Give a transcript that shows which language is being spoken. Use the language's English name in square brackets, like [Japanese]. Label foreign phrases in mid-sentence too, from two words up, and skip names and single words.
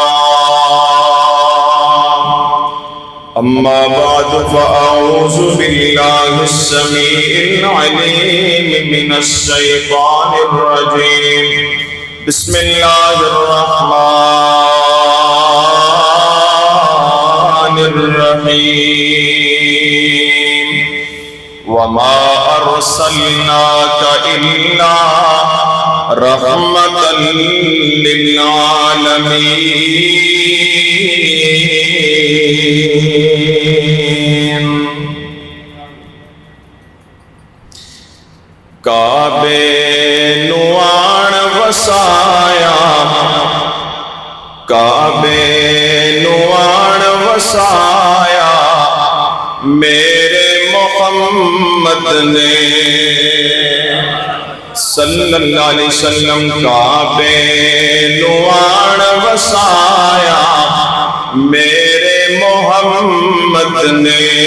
[Arabic] أما بعد فأعوذ بالله السميع العليم من الشيطان الرجيم بسم الله الرحمن الرحيم وما أرسلناك إلا رحمة [Punjabi] للعالمين کعبے نوان وسایا کعبے نوان وسایا میرے محمد نے [Arabic] صلی اللہ علیہ وسلم [Punjabi] کعبے نوان وسایا میرے محمد نے